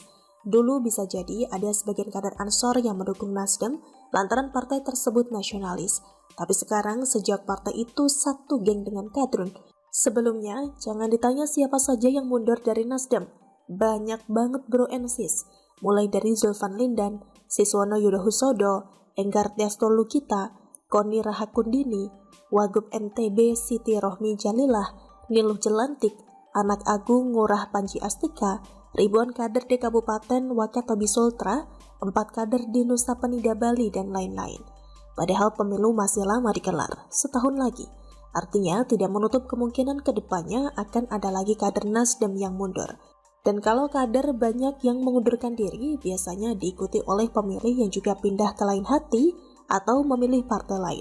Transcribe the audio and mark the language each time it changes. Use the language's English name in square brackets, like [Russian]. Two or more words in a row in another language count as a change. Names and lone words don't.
[Indonesian] Dulu bisa jadi ada sebagian kader Ansor yang mendukung Nasdem lantaran partai tersebut nasionalis. Tapi sekarang sejak partai itu satu geng dengan kadrun. Sebelumnya, jangan ditanya siapa saja yang mundur dari Nasdem. Banyak banget [English] bro and sis. [Indonesian] Mulai dari Zulfan Lindan, Siswono Yudohusodo, Enggar Tiasto Lukita, Koni Rahakundini, Wagub NTB Siti Rohmi Jalilah, Niluh Jelantik, Anak Agung Ngurah Panji Astika, ribuan kader di Kabupaten Wakatobi Sultra, 4 kader di Nusa Penida Bali, dan lain-lain. Padahal pemilu masih lama digelar, setahun lagi. Artinya tidak menutup kemungkinan ke depannya akan ada lagi kader Nasdem yang mundur. Dan kalau kader banyak yang mengundurkan diri, biasanya diikuti oleh pemilih yang juga pindah ke lain hati atau memilih partai lain.